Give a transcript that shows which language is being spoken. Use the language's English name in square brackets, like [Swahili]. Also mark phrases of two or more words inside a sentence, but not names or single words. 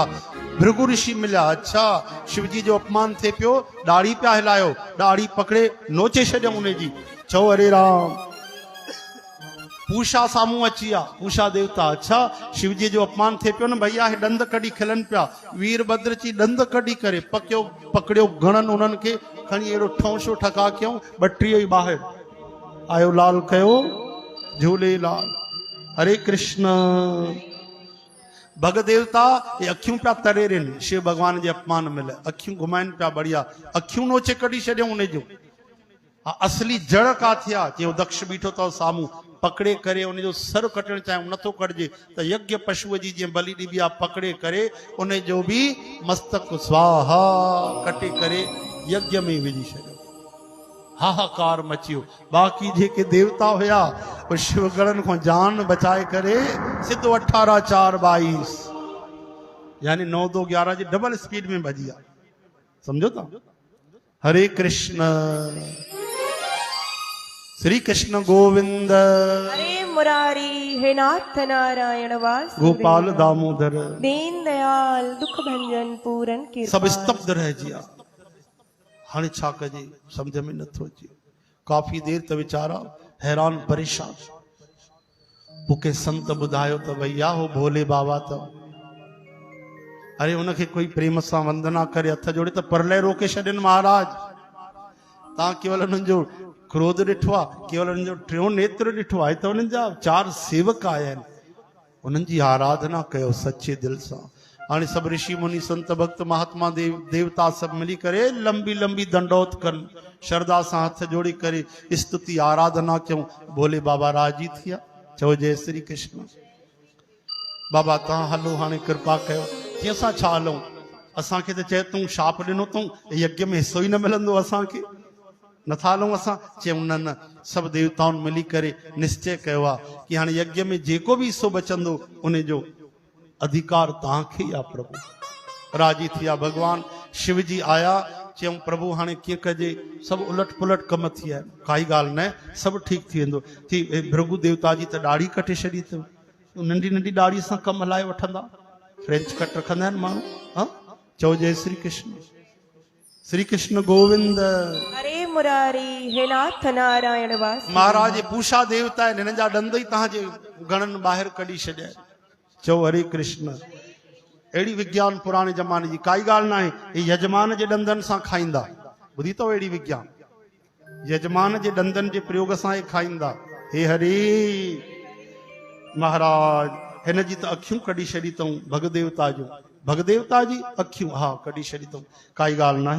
[Sindhi] भृगु ऋषि मिलिया, अच्छा शिवजी जो अपमान थिए पियो, ॾाढ़ी पिया हिलायो, ॾाढ़ी पकड़े नोचे छॾियऊं उन जी। चओ हरे राम। पूषा साम्हूं अची विया, पूषा देवता, अच्छा शिवजी जो अपमान थिए पियो न भैया, हे ॾंद कढी खिलनि पिया। वीरभद्र जी ॾंद कढी करे पकड़ियो गणनि उन्हनि खे खणी अहिड़ो ठौंशो ठका कयूं, 32 ई ॿाहिरि आयो, लाल कयो झूलेलाल, हरे कृष्ण। भग देवता ये अखियूं पिया तरे रहनि, शिव भगवान जे अपमान महिल अखियूं घुमाइनि पिया, बढ़िया अखियूं नोचे कढी छॾियऊं उन जो। असली जड़ का थिया, जो दक्ष बीठो अथव साम्हूं, पकड़े करे उनजो सर कटण चाहियूं, नथो कटिजे त यज्ञ पशुअ जी जीअं बलि ॾिबी आहे, पकड़े करे उन जो बि मस्तक स्वाहा कटे करे यज्ञ में विझी छॾियो। हाहाकार मचियो। बाक़ी जेके देवता हुया उहे शिव गणनि खां जान बचाए करे सिधो 18 4 22 यानी 9 2 11 जी डबल स्पीड में भॼी विया। समझो था। हरे कृष्ण, श्री कृष्ण गोविंद, हरे मुरारी, हे नाथ नारायण वास, गोपाल दामोदर, [Hindi] दीन दयाल दुख भंजन पूरन कृपा। [Sindhi] सब स्तब्ध रह जिया। हाणे छा कजे समझ में नथो अचे। काफ़ी देर त वीचारा हैरान परेशान। मूंखे संत ॿुधायो त भैया हो भोले बाबा त, अरे उनखे कोई प्रेम सां वंदना करे हथ जोड़े त परलय रोके छॾनि महाराज। तव्हां केवल उन्हनि जो क्रोध ॾिठो आहे, केवल उन्हनि जो टियों नेत्र ॾिठो आहे, त उन्हनि जा 4 सेवक आया आहिनि, उन्हनि जी आराधना कयो सचे दिल सां। हाणे सभु ऋषि मुनि संत भक्त महात्मा देवता सभु मिली करे लंबी लंबी दंडौत कनि, श्रद्धा सां हथ जोड़ी करे स्तुति आराधना कयूं। भोले बाबा राजी थिया। चओ जय श्री कृष्ण। बाबा तव्हां हलो हाणे कृपा कयो। जीअं असां छा हलूं, असांखे त चए तूं शाप ॾिनो अथऊं, यज्ञ में हिसो ई न मिलंदो असांखे, नथा हलूं असां। चयूं न न, सभु देवताउनि मिली करे निश्चय कयो आहे कि हाणे यज्ञ में जेको बि हिसो बचंदो उन जो अधिकार तव्हांखे या प्रभु। राजी थिया भगवान शिव जी आया। चयूं प्रभु हाणे कीअं कजे, सभु उलट पुलट कम थी विया आहिनि, काई ॻाल्हि न, सभु ठीकु थी वेंदो। थी भृगु देवता जी त ॾाढ़ी कटे छॾी अथव, नंढी नंढी ॾाढ़ी सां कमु हलाए वठंदा, [English] French cut [Sindhi] रखंदा आहिनि माण्हू। हा, चओ जय श्री कृष्ण। श्री कृष्ण गोविंद, हरे मुरारी, हे नाथ नारायण वास। महाराज पूषा देवता आहिनि, हिननि जा ॾंद ई तव्हांजे गणनि ॿाहिरि कढी छॾिया। चओ हरे कृष्ण। अहिड़ी विज्ञान पुराणे ज़माने जी काई ॻाल्हि न आहे, यजमान जे ॾंदनि सां खाईंदा। ॿुधी अथव अहिड़ी विज्ञान? यजमान जे डंदन जे प्रयोग सां ही खाईंदा। हे हरी महाराज हिन जी त अखियूं कढी छॾी अथऊं भगदेवता जूं, भगदेवता जी अखियूं हा कढी छॾी अथऊं, काई ॻाल्हि न आहे।